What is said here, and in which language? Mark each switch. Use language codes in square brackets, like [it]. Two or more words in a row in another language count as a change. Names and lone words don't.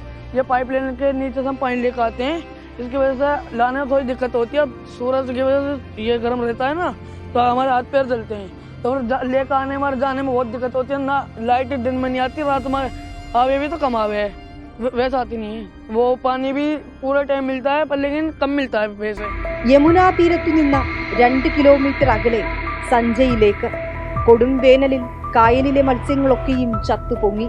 [hi] ये पाइपलाइन के नीचे से हम पानी लेकर आते हैं, इसकी वजह से लाने में थोड़ी दिक्कत होती है। अब सूरज की वजह से ये गर्म रहता है ना, तो हमारे हाथ पैर जलते हैं, तो फिर लेकर आने में जाने में बहुत दिक्कत होती है ना। लाइट दिन में नहीं आती, रात में आवे भी तो कम आवे है, वैसा आती नहीं है। वो पानी भी पूरे टाइम मिलता है पर लेकिन कम मिलता है वैसे। [ml] യമുനാ തീരത്തു നിന്ന് 2 കിലോമീറ്റർ അകലെ സഞ്ജയിലേക്ക് കൊടും വേനലിൽ കായലിലെ മത്സ്യങ്ങളൊക്കെയും ചത്തുപൊങ്ങി.